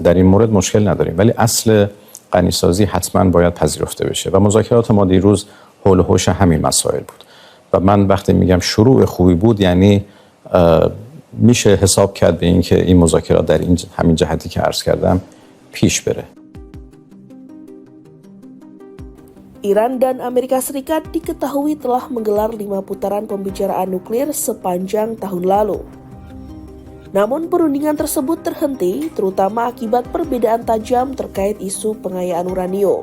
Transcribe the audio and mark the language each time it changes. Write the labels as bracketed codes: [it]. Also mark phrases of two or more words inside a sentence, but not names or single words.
[fa] در این مورد مشکل نداریم، ولی اصل غنیسازی حتما باید پذیرفته بشه و مذاکرات ما دیروز حول و حوش همین مسائل بود. و من وقتی میگم شروع خوبی بود یعنی میشه حساب کرد به این که این مذاکرات در همین جهتی که عرض کردم پیش بره. [id] Iran dan Amerika Serikat diketahui telah menggelar 5 putaran pembicaraan nuklir sepanjang tahun lalu. Namun perundingan tersebut terhenti terutama akibat perbedaan tajam terkait isu pengayaan uranium.